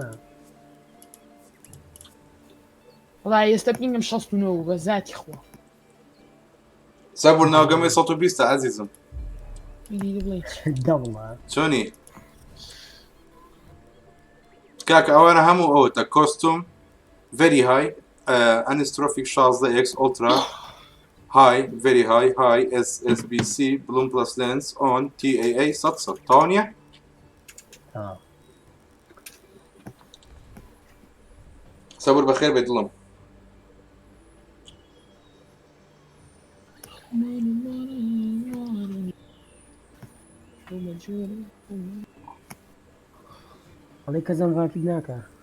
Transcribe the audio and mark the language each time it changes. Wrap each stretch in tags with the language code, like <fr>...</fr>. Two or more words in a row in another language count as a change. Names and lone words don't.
<ckb>وڵای ئێستا پینگم 69 بە زاتی خۆ سەبوور ناوگەمەی 120 عەزیزم دەوڵە چۆنی کاکە ئەوانە هەموو ئەوتە کۆستوم</ckb> <en>very high anistrophic 16x ultra high very high SBC bloom plus lens on TAA 100</en> <ckb>تاوانیە سەبوور بەخێر بێت دڵم ئەڵێ کەزم ڕاکید ناکە</ckb>